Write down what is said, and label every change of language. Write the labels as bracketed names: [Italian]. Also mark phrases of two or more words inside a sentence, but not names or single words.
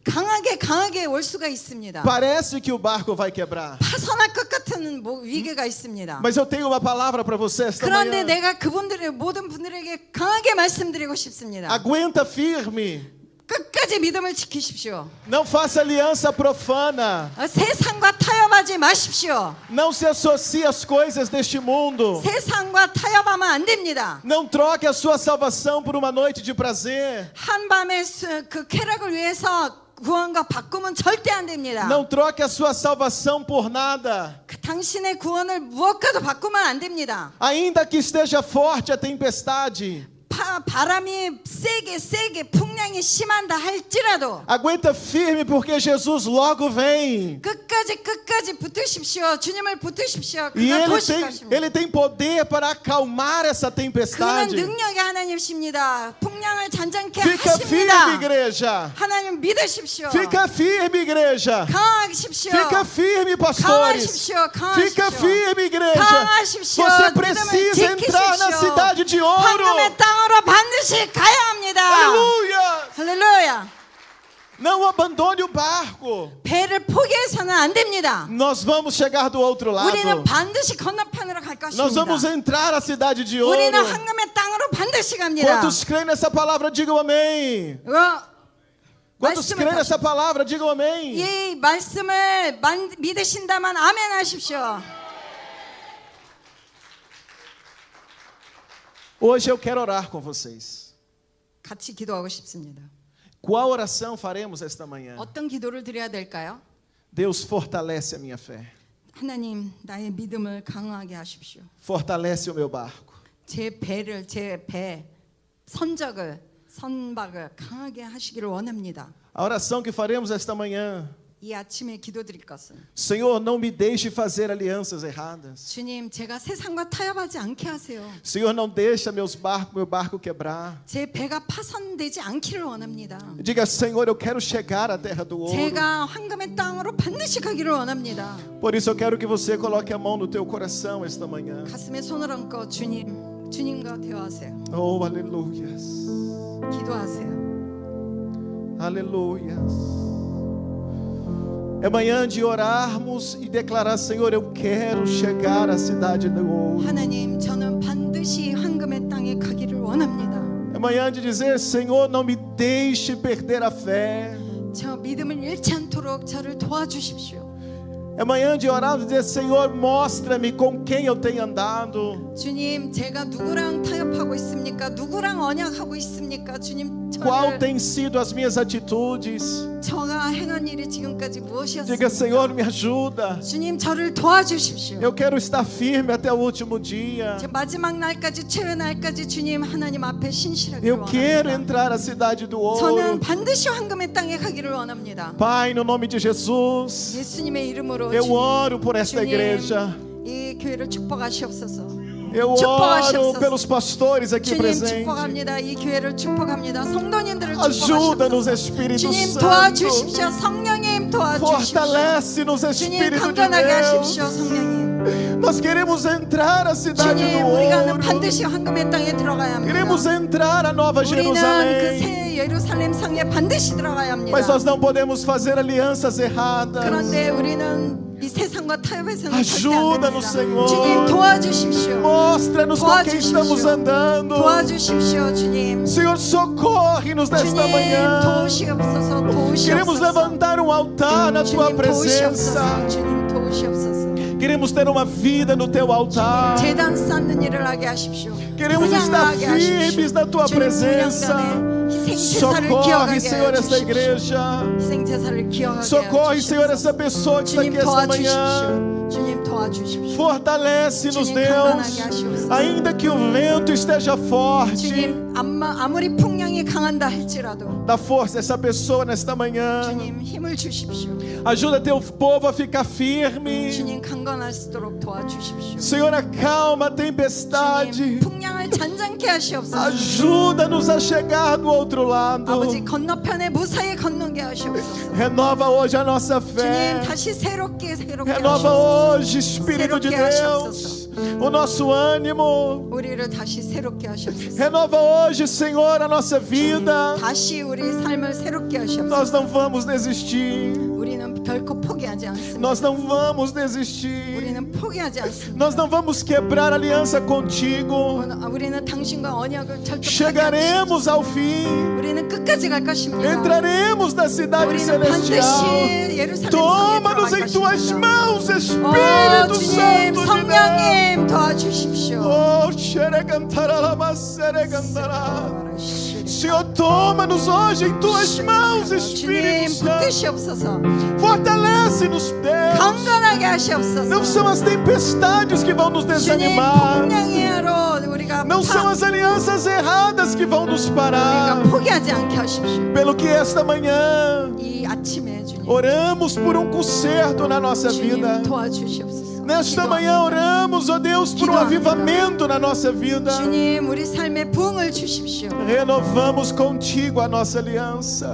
[Korean] 강하게 올 수가 있습니다. [Portuguese] Parece que o barco vai quebrar. [Korean] 파손할 것 같은 위기가 있습니다. [Portuguese] Mas eu tenho uma palavra para você esta [Korean] 그런데 [Portuguese] manhã. [Korean] 내가 모든 분들에게 강하게 말씀드리고 싶습니다. [Portuguese] Aguenta firme. [Korean] 끝까지 믿음을 지키십시오. [Portuguese] Não faça aliança profana. [Korean] 세상과 타협하지 마십시오. [Portuguese] Não se associe às coisas deste mundo. [Korean] 세상과 타협하면 안 됩니다. [Portuguese] Não troque a sua salvação por uma noite de prazer. [Korean] 한밤의 그 쾌락을 위해서 구원과 바꾸면 절대 안 됩니다. [Portuguese] Não troque a sua salvação por nada. [Korean] 당신의 구원을 무엇과도 바꾸면 안 됩니다. [Portuguese] Ainda que esteja forte a tempestade, [Korean] 바람이 세게 풍랑이 심한다 할지라도 [Portuguese] aguenta firme porque Jesus logo vem. [Korean] 끝까지 붙으십시오. 주님을 붙으십시오. [Portuguese] E [Korean] 그가 도우실 것입니다. [Portuguese] ele tem poder para acalmar essa [Korean] 그는 [Portuguese] tempestade. [Korean] 능력의 하나님이십니다. 풍랑을 잔잔케 [Portuguese] Fica firme, [Korean] 하십니다. [Portuguese] igreja. [Korean] 하나님 믿으십시오. [Portuguese] Fica firme, igreja. [Korean] 강하십시오. [Portuguese] Fica firme, pastores. [Korean] 강하십시오. [Portuguese] Fica firme, igreja. [Korean] 강하십시오. [Portuguese] Você [Korean] 믿음을 [Portuguese] precisa entrar na [Korean] 지키십시오. [Portuguese] cidade de ouro. [Korean] 황금의 땅으로 반드시 가야 합니다. [Portuguese] Aleluia! [Korean] 할렐루야. [Portuguese] Não abandone o barco. [Korean] 배를 포기해서는 안 됩니다. [Portuguese] Nós vamos chegar do outro lado. [Korean] 우리는 반드시 건너편으로 갈 [Portuguese] Nós vamos [Korean] 것입니다. [Portuguese] entrar na cidade de ouro. [Korean] 우리는 황금의 땅으로 반드시 갑니다. [Portuguese] Quantos creem nessa palavra, digam amém. Quantos [Korean] 말씀을 [Portuguese] creem nessa palavra, digam amém. [Korean] 이 말씀을 믿으신다면 아멘 하십시오. [Portuguese] Hoje eu quero orar com vocês. [Korean] 같이 기도하고 싶습니다. [Portuguese] Qual oração faremos esta manhã? [Korean] 어떤 기도를 드려야 될까요? [Portuguese] Deus, fortalece a minha fé. [Korean] 하나님, 나의 믿음을 강하게 하십시오. [Portuguese] Fortalece o meu barco. [Korean] 제 배 선박을 강하게 하시기를 원합니다. [Portuguese] A oração que faremos esta manhã [Korean] 이 아침에 기도드릴 것은 [Portuguese] Senhor, não me deixe fazer alianças erradas. [Korean] 주님, 제가 세상과 타협하지 않게 하세요. [Portuguese] Senhor, não deixa meu barco quebrar. [Korean] 제 배가 파손되지 않기를 원합니다. [Portuguese] Diga, Senhor, eu quero chegar à terra do ouro. [Korean] 제가 황금의 땅으로 반드시 가기를 원합니다. [Portuguese] Por isso eu quero que você coloque a mão no teu coração esta manhã. [Korean] 가슴에 손을 얹고 주님과 대화하세요. [Portuguese] Oh, aleluias. [Korean] 기도하세요. [Portuguese] Aleluias. É manhã de orarmos e declarar, Senhor, eu quero chegar à cidade do ouro. [Korean] 하나님, 저는 반드시 황금의 땅에 가기를 원합니다. [Portuguese] É manhã de dizer, Senhor, não me deixe perder a fé. [Korean] 저 믿음을 잃지 않도록 저를 도와주십시오. [Portuguese] É manhã de orar e dizer, Senhor, mostra-me com quem eu tenho andado. [Korean] 주님, 제가 누구랑 타협하고 있습니까? 누구랑 언약하고 있습니까? 주님, [Portuguese] Qual tem sido as minhas atitudes? [Korean] 저가 행한 일이 지금까지 [Portuguese] Diga, [Korean] 무엇이었습니까? [Portuguese] Senhor, me ajuda. [Korean] 주님, 저를 도와주십시오. [Portuguese] Eu quero estar firme até o último dia. [Korean] 제 마지막 날까지, 최후 날까지 주님 하나님 앞에 신실하기를 [Portuguese] Eu quero [Korean] 원합니다. [Portuguese] entrar à cidade do ouro. [Korean] 저는 반드시 황금의 땅에 가기를 원합니다. [Portuguese] Pai, no nome de Jesus, [Korean] 예수님의 이름으로 [Portuguese] eu [Korean] 주님, [Portuguese] oro por esta [Korean] 주님, [Portuguese] igreja. [Korean] 이 교회를 축복하시옵소서. [Portuguese] Eu oro pelos pastores aqui [Korean] 주님 [Portuguese] presentes. [Korean] 축복합니다. 이 교회를 축복합니다. 성도님들을 [Portuguese] Ajuda-nos, [Korean] 축복하시옵소서. [Portuguese] Espírito [Korean] 주님 [Portuguese] Santo. [Korean] 도와주십시오. 성령님 도와주십시오. [Portuguese] Fortalece-nos, [Korean] 주님 [Portuguese] Espírito de [Korean] 강건하게 하십시오. [Portuguese] Deus. [Korean] 성령님. [Portuguese] Nós queremos entrar à cidade [Korean] 주님, [Portuguese] do [Korean] 우리가는 [Portuguese] ouro. [Korean] 반드시 황금의 땅에 들어가야 합니다. [Portuguese] Queremos entrar à Nova [Korean] 우리는 그 [Portuguese] Jerusalém. [Korean] 새 예루살렘 성에 반드시 들어가야 합니다. [Portuguese] Mas nós não podemos fazer alianças erradas. [Korean] 그런데 우리는 이 세상과 타협해서는 절대 안 [Portuguese] Ajuda-nos, [Korean] 됩니다. [Portuguese] Senhor. [Korean] 주님 도와주십시오. [Portuguese] Mostra-nos com quem estamos andando. [Korean] 도와주십시오, 주님. [Portuguese] Senhor, socorre-nos nesta [Korean] 주님 [Portuguese] manhã. [Korean] 도우시옵소서, [Portuguese] Queremos [Korean] 도우시옵소서. [Portuguese] levantar um altar na tua [Korean] 주님 [Portuguese] presença. [Korean] 도우시옵소서, 주님 도우시옵소서. [Portuguese] Queremos ter uma vida no teu altar. [Korean] 재단 쌓는 일을 하게 하십시오. [Portuguese] Queremos estar [Korean] 분양하게 하십시오. [Portuguese] firmes na tua [Korean] 주님, [Portuguese] presença. [Korean] 분양단에 희생제사를 [Portuguese] Socorre, [Korean] 기억하게 [Portuguese] Senhor, esta [Korean] 해주십시오. [Portuguese] igreja. [Korean] 희생제사를 기억하게 [Portuguese] Socorre, Senhor, [Korean] 해주십시오. [Portuguese] essa pessoa que está [Korean] 주님 [Portuguese] aqui esta manhã. [Korean] 도와주십시오. 주님 도와주십시오. [Portuguese] Fortalece-nos, [Korean] 주님, [Portuguese] Deus. [Korean] 강건하게 하시옵소서. [Portuguese] Ainda que o vento esteja forte, [Korean] 주님 아무리 풍랑이 강한다 할지라도 [Portuguese] dá força a essa pessoa nesta manhã. [Korean] 주님 힘을 주십시오. [Portuguese] Ajuda teu povo a ficar firme. [Korean] 주님 강건할 수 있도록 도와주십시오. [Portuguese] Senhor, acalma a [Korean] 주님 [Portuguese] tempestade. [Korean] 풍랑을 잔잔케 하시옵소서. [Portuguese] Ajuda-nos a chegar do outro lado. [Korean] 아버지 건너편에 무사히 건너게 하시옵소서. [Portuguese] Renova hoje a nossa [Korean] 주님 [Portuguese] fé. [Korean] 다시 새롭게 [Portuguese] Renova [Korean] 하시옵소서. [Portuguese] hoje, Espírito de [Korean] 새롭게 [Portuguese] Deus, o nosso ânimo. [Korean] 우리를 다시 새롭게 하시옵소서. [Portuguese] Renova hoje, Senhor, a nossa vida. [Korean] 다시 우리 삶을 새롭게 하시옵소서. [Portuguese] Nós não vamos desistir. [Korean] 우리는 결코 포기하지 않습니다. [Portuguese] Nós não vamos desistir. [Korean] 우리는 포기하지 않습니다. [Portuguese] Nós não vamos quebrar aliança contigo. [Korean] 우리는 당신과 언약을 절대 [Portuguese] Chegaremos ao fim. [Korean] 우리는 끝까지 갈 것입니다. [Portuguese] Entraremos na cidade [Korean] 우리는 [Portuguese] celestial. [Korean] 반드시 예루살렘 성에 [Portuguese] Toma-nos [Korean] 들어갈 [Portuguese] em tuas [Korean] 것입니다. [Portuguese] mãos, Espírito [Korean] 주님, [Portuguese] Santo de Deus. [Korean] 성령님 도와주십시오. Oh, xerecantaralama, xerecantará. [Portuguese] Senhor, toma-nos hoje em tuas mãos, Espírito [Korean] 주님 [Portuguese] Santo. [Korean] 붙드시옵소서. [Portuguese] Fortalece-nos, Deus. [Korean] 강건하게 [Portuguese] Não [Korean] 하시옵소서. [Portuguese] são as tempestades que vão nos [Korean] 주님 [Portuguese] desanimar. [Korean] 풍랑의 하루 우리가 [Portuguese] Não são as alianças erradas que vão nos parar. [Korean] 우리가 포기하지 않게 하십시오. [Portuguese] Pelo que esta manhã [Korean] 이 아침에 주님, [Portuguese] oramos por um conserto na nossa vida. [Korean] 주님 도와주시옵소서. [Portuguese] Nesta manhã oramos, ó Deus, por um avivamento na nossa vida. [Korean] 주님 우리 삶에 부흥을 주십시오. [Portuguese] Renovamos contigo a nossa aliança.